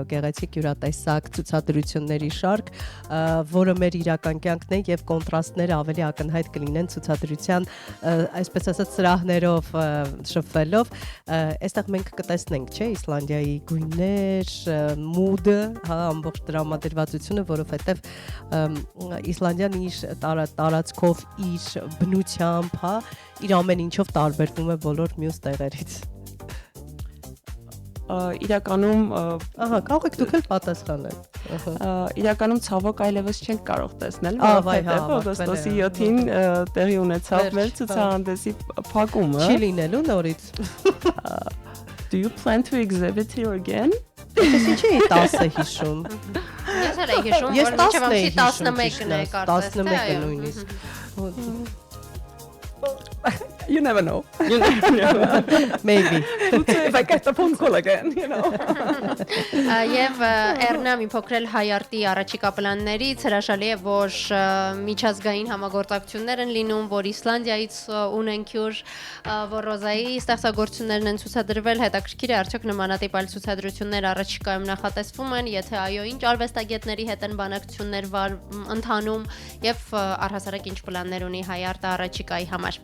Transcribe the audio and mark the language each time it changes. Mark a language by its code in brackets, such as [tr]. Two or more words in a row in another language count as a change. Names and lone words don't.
[hy] գեղեցիկ յուրատեսակ ցուցադրությունների շարք, որը մեր իրական կյանքն է եւ կոնտրաստները ավելի ակնհայտ կլինեն ցուցադրության, այսպես ասած, սրահներով շփվելով, այստեղ մենք կտեսնենք, չէ, Իսլանդիայի գույներ, մուդը, հա, ամբողջ դրամատուրգիությունը, որովհետեւ Իսլանդիան իր տարածքով, իր բնությամբ, հա, իր ամեն ինչով տարբերվում է բոլոր մյուս տեղերից։ Իրականում, ահա, կարող եք դուք էլ պատասխանել։ Իրականում ցավոք այլևս չենք կարող տեսնել, որովհետև օգոստոսի 7-ին տեղի ունեցավ մեր ցուցահանդեսի փակումը։ Չի լինելու նորից։ [en] Do you plan to exhibit here again? [hy] Ես ինչի 10-ը հիշում։ Ես էլ եմ հիշում, որ մինչև 11-ն է կարծես թե, 11-ը նույնիսկ։ [en] You never know. Maybe. If I get the phone call again, you know. [hy] Եվ Էրնա մի փոքրել Հայարտի առաջիկա պլաններից հրաշալի է, որ միջազգային համագործակցություններ են լինում, որ Իսլանդիայից ունենք հյուր, որ Ռոզայի ստեղծագործություններն են ցուցադրվել, հետաքրքիր է, արդյոք նմանատիպ այլ ցուցադրություններ առաջիկայում նախատեսվում են, եթե այո, ինչ արվեստագետների հետ են բանակցություններ ընթանում եւ առհասարակ ինչ պլաններ ունի Հայարտը առաջիկայի համար։